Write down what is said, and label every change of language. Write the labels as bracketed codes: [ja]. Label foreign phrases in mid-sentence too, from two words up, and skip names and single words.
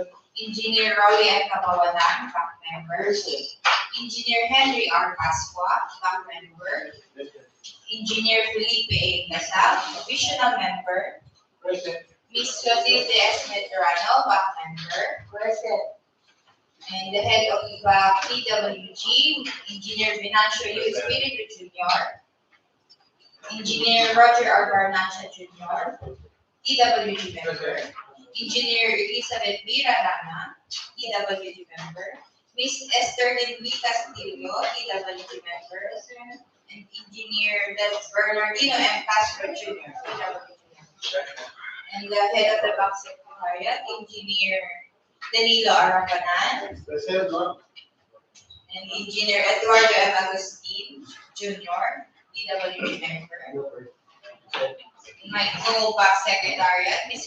[en] Engineer Rolly M. Cabayanan, back member. Engineer Henry R. Pasqua, back member. Engineer Felipe A. Casal, provisional member. Present. Ms. Clotilde S. Medrano, back member. Present. And the head of Dpwh, Engineer Venancio U. Espiritu Jr., Engineer Roger R. Barnacha Jr., Dpwh member, Engineer Elizabeth B. Rana, Dpwh member, Ms. Esther Lindy Castillo, Dpwh member, and Engineer Bernardino M. Castro Jr., Dpwh member. And the head of the back secretariat, Engineer Danilo Arapanan, and Engineer Eduardo M. Agustin Jr., Dpwh member. My co-back secretariat, Ms.